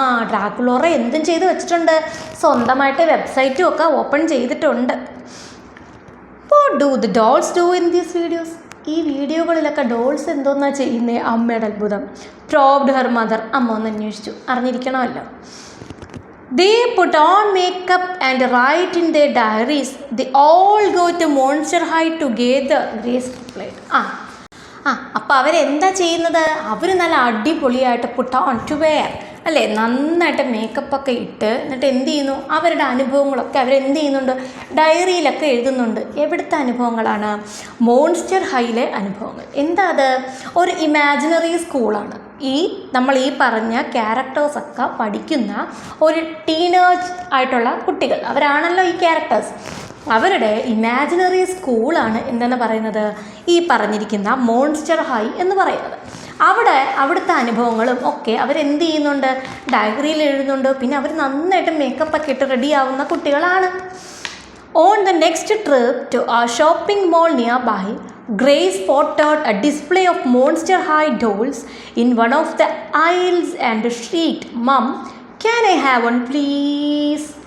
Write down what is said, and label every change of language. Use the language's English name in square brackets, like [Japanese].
[Malayalam] ഡ്രാക്കുലോറ എന്തും ചെയ്ത് വെച്ചിട്ടുണ്ട്, സ്വന്തമായിട്ട് വെബ്സൈറ്റും ഒക്കെ ഓപ്പൺ ചെയ്തിട്ടുണ്ട്. [English] What do the dolls do in these videos? [Malayalam] ഈ വീഡിയോകളിലൊക്കെ ഡോൾസ് എന്തോന്നാ ചെയ്യുന്നേ? അമ്മയുടെ അത്ഭുതം. [English] Probed her mother. [Malayalam] അമ്മ ഒന്ന് അന്വേഷിച്ചു, അറിഞ്ഞിരിക്കണമല്ലോ. [English] They put on makeup and write in their diaries. They all go to Monster High together. Grace replied. [Malayalam] അപ്പോൾ അവരെന്താ ചെയ്യുന്നത്? അവർ നല്ല അടിപൊളിയായിട്ട് [English] put on to wear [Malayalam] അല്ലേ, നന്നായിട്ട് മേക്കപ്പൊക്കെ ഇട്ട് എന്നിട്ട് എന്ത് ചെയ്യുന്നു? അവരുടെ അനുഭവങ്ങളൊക്കെ അവരെന്ത് ചെയ്യുന്നുണ്ട്? ഡയറിയിലൊക്കെ എഴുതുന്നുണ്ട്. എവിടുത്തെ അനുഭവങ്ങളാണ്? മോൺസ്റ്റർ ഹൈയിലെ അനുഭവങ്ങൾ. എന്താ അത്? ഒരു ഇമാജിനറി സ്കൂളാണ്. നമ്മൾ ഈ പറഞ്ഞ ക്യാരക്ടേഴ്സൊക്കെ പഠിക്കുന്ന ഒരു ടീനേജ് ആയിട്ടുള്ള കുട്ടികൾ, അവരാണല്ലോ ഈ ക്യാരക്ടേഴ്സ്. അവരുടെ ഇമാജിനറി സ്കൂളാണ് എന്തെന്ന് പറയുന്നത്? ഈ പറഞ്ഞിരിക്കുന്ന മോൺസ്റ്റർ ഹൈ എന്ന് പറയുന്നത്. അവിടുത്തെ അനുഭവങ്ങളും ഒക്കെ അവരെന്ത് ചെയ്യുന്നുണ്ട്? ഡയറിയിൽ എഴുതുന്നുണ്ട്. പിന്നെ അവർ നന്നായിട്ട് മേക്കപ്പൊക്കെ ഇട്ട് റെഡിയാവുന്ന കുട്ടികളാണ്. [English] On the next trip to a shopping mall nearby, Grace spotted a display of Monster High dolls in one of the aisles and shrieked, "Mom, can I have one please?"